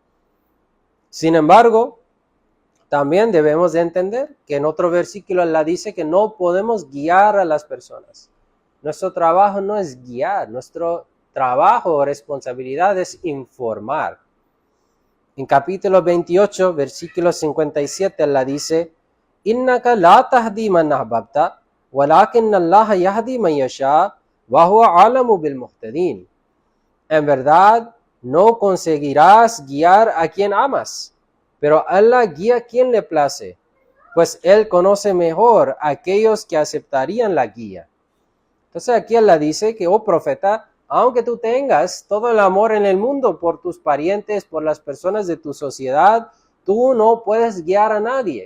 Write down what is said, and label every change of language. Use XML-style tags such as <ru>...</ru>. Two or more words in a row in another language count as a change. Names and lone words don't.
<es>Sin embargo, también debemos de entender que en otro versículo Allah dice que no podemos guiar a las personas. Nuestro trabajo no es guiar, nuestro trabajo o responsabilidad es informar. En capítulo 28, versículo 57, Allah dice,</es> <ar>إنك لا تهدي من أحببت، ولكن الله يهدي من يشاء، وهو أعلم بالمهتدين.</ar> <es>En verdad, no conseguirás guiar a quien amas, pero Allah guía a quien le place, pues Él conoce mejor a aquellos que aceptarían la guía. Entonces aquí Allah dice que, oh profeta, aunque tú tengas todo el amor en el mundo por tus parientes, por las personas de tu sociedad, tú no puedes guiar a nadie.</es>